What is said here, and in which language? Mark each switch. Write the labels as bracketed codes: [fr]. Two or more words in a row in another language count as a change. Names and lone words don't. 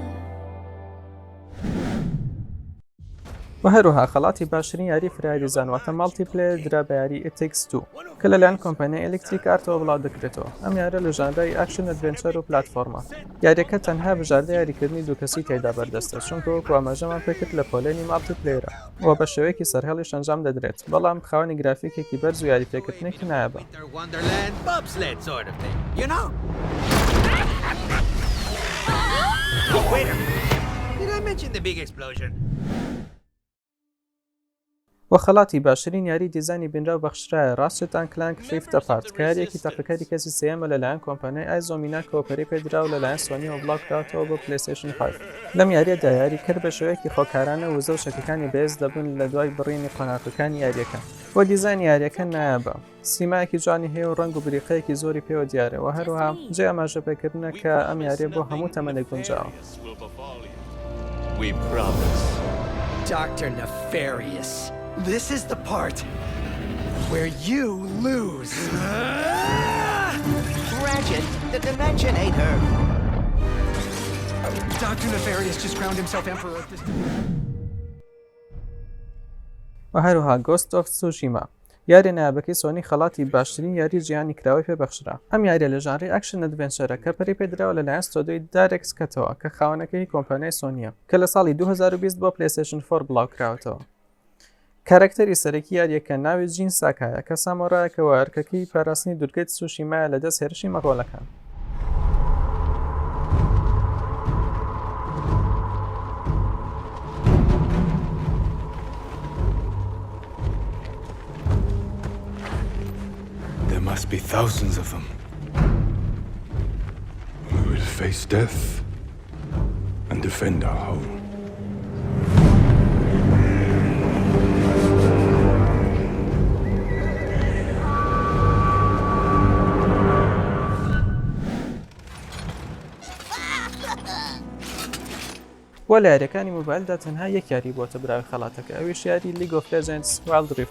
[ckb] و هەروەها خەڵاتی باشترین یاری فرایدیزان واتە ماڵتیپلێر درا بە یاری It Takes Two کە لەلایەن کۆمپانیای ئەلێکتریک ئارتەوە بڵاو دەکرێتەوە. ئەم یارە لە ژانرای [en] action adventure [ckb] و پلاتفۆرمە. یاریەکە تەنها بژاردە یاریکردنی دوو کەسی تێدا بەردەستە، چونکە وەکو ئاماژەمان پێکرد لە پۆلێنی ماڵتیپلێرە و بە شێوەیەکی سەرهێڵیش ئەنجام دەدرێت، بەڵام خاوەنی گرافیکێکی بەرز و یاریپێکردنێکی نایابە. [en] Wait a minute. Did I mention the big explosion? [ckb] و خەڵاتی باشترین یاری دیزانی بینراو بەخشرایە ڕاستێت کلانک ریفتە پارت کە یاریەکی تەقەکەری کەسی سێمە لەلایەن کۆمپانیای ئایزۆمینا کۆپەری پێدراو لەلایەن سۆنیەوە بڵاوکراتەوە بۆ پلەیستێشن 5. لەم یاریەدا یاریکرد بە شێوەیەکی خۆکارانە وزە و شەکەکانی بەهێز دەبن لە دوای بڕینی قۆناغەکانی یاریەکە. و دیزانی یاریەکە نایابە، سیمایەکی جوانی هەیە و ڕەنگ و بریقەیەکی زۆری پێوە دیارە و هەروەها جێ ئاماژەپێکردنە کە ئەم یاریە بۆ هەموو تەمەنێک گونجاوە. [en] We promise. Dr. Nefarious, this is the part where you lose. Ratchet, the Dimensionator. Dr. Nefarious just crowned himself Emperor of this... [ckb] و هەروەها گۆست ئۆف سوشیما یاری نایابەکەی سۆنی خەڵاتی باشترین یاری جیهانی کراوەی پێبەخشرا. ئەم یاریە لە ژانری [en] action adventure [ckb] کە پەری پێدراوە لەلایەن ستۆدیۆی دایرێکس کەتەوە کە خاوەنەکەی کۆمپانیای سۆنیە کە لە ساڵی 2020 بۆ پلەیستێشن 4 بڵاوکراوەتەوە. کارکتەری سەرەکی یاریەکە ناوی جین ساکایە کە سامۆڕایەکەوە ئەرکەکەی پاراستنی دوورگەی سوشیمایە لە دەست هێرشی مەغۆڵەکان. [en] There must be thousands of them. We will face death and defend our home. [ckb] وە لە یاریەکانی موبایلدا تەنها یەک یاری بۆتە براوی خەڵاتەکە، ئەویش یاری لیگ ئۆف لێجەندز وایلد ریفتە.